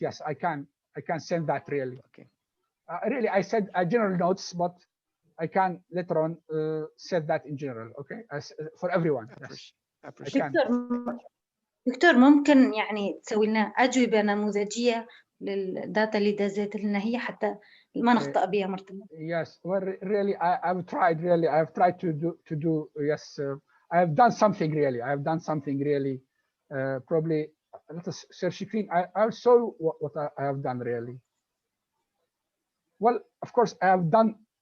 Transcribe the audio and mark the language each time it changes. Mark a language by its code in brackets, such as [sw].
[en] Yes, I can send that really. Okay. Really, I said general notes, but I can later on set that in general. Okay, for everyone. Yes. [ar] دكتور ممكن يعني تسوي لنا أجوبة نموذجية للداتا اللي دزيت لنا هي حتى ما نخطأ بها مرتين. [en] Yes, well, really, I've tried. Really, I've tried to do. Yes, I have done something. Really, I have done something. Really, probably. Let us search screen. I'll show what I have done. Really. Well, of course, I have done.